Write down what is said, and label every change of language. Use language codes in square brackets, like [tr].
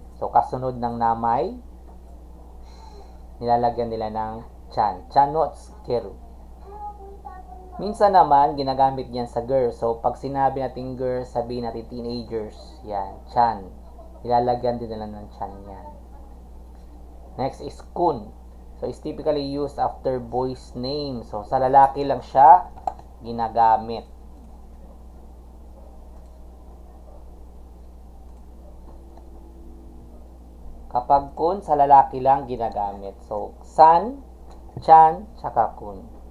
[tl] So, kasunod ng namay, nilalagyan nila ng chan. [ja] Chan no tsukeru. [tl] Minsan naman, ginagamit yan sa girls. So, pag sinabi natin girls, sabihin natin teenagers. Yan, chan. Nilalagyan din nila ng chan yan. [en] Next is kun. So, it's typically used after boy's name. [tl] So, sa lalaki lang siya ginagamit. Kapag kun, sa lalaki lang ginagamit. So, san, chan, tsaka kun.